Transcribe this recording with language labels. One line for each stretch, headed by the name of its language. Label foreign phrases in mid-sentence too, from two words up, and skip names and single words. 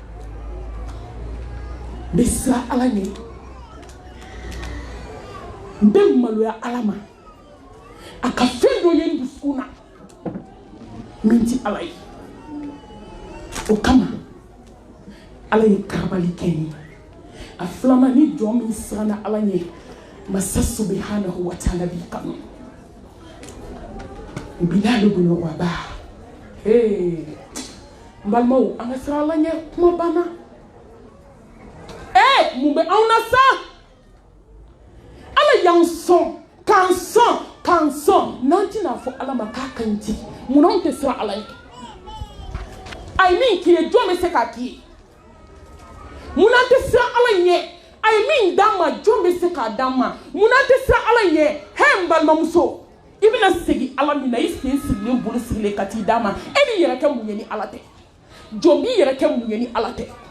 Bambara: bɛ siran ala ɲɛ n bɛ maloya ala ma a ka fɛn dɔ ye n dusukun na min tɛ ala ye o kama ala ye karabali kɛ n ye a filanan ni jɔn min siranna ala ɲɛ masa
Arabic: سبحانه وتعالى
Bambara: b'i kanu Bilal ibn Rabah n balimaw an ka siran ala ɲɛ kuma banna mun bɛ anw na sa ala y'an sɔn k'an sɔn n'an tɛna fɔ ala ma k'a ka ɲi ten munna anw tɛ siran ala ɲɛ a ye min k'i ye jɔn bɛ se k'a k'i ye munna an tɛ siran ala ɲɛ a ye min d'an ma jɔn bɛ se k'a d'an ma munna an tɛ siran ala ɲɛ n balimamuso i bɛna segin ala min na i sen sigilen bolo sigilen ka t'i d'a ma e b'i yɛrɛ kɛ mun ye ni ala tɛ jɔn b'i yɛrɛ kɛ mun ye ni ala tɛ